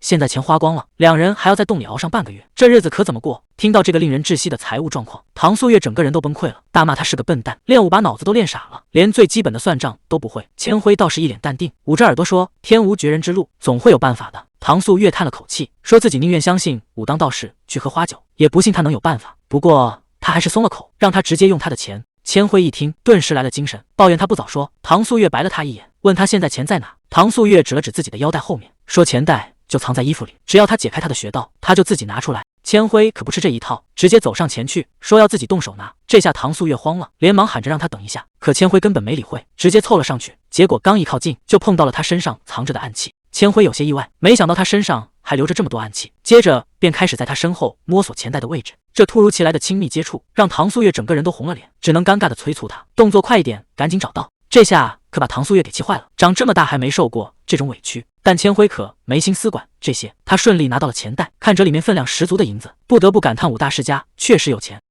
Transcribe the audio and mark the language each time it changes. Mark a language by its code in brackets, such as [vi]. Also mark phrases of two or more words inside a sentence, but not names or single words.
[zh] 現在錢花光了，兩人還要在洞裡熬上半個月，這日子可怎麼過？聽到這個令人窒息的財務狀況，唐素月整個人都崩潰了，大罵他是個笨蛋，練武把腦子都練傻了，連最基本的算賬都不會。千輝倒是一臉淡定，捂着耳朵說：天無絕人之路，總會有辦法的。唐素月嘆了口氣，說自己寧願相信武當道士去喝花酒，也不信他能有辦法。不過他還是鬆了口，讓他直接用他的錢。千輝一聽，頓時來了精神，抱怨他不早說。唐素月白了他一眼，問他現在錢在哪。唐素月指了指自己的腰帶後面，說錢袋就藏在衣服裡，只要他解開他的穴道，他就自己拿出來。千輝可不吃這一套，直接走上前去，說要自己動手拿。這下唐素月慌了，連忙喊着讓他等一下，可千輝根本沒理會，直接湊了上去。結果剛一靠近，就碰到了他身上藏着的暗器。千輝有些意外，沒想到他身上還留着這麼多暗器，接着便開始在他身後摸索錢袋的位置。這突如其來的親密接觸，讓唐素月整個人都紅了臉，只能尷尬地催促他動作快一點，趕緊找到。這下可把唐素月給氣壞了，長這麼大還沒受過這種委屈，但千輝可沒心思管這些。他順利拿到了錢袋，看着裡面分量十足的銀子，不得不感嘆武大世家確實有錢。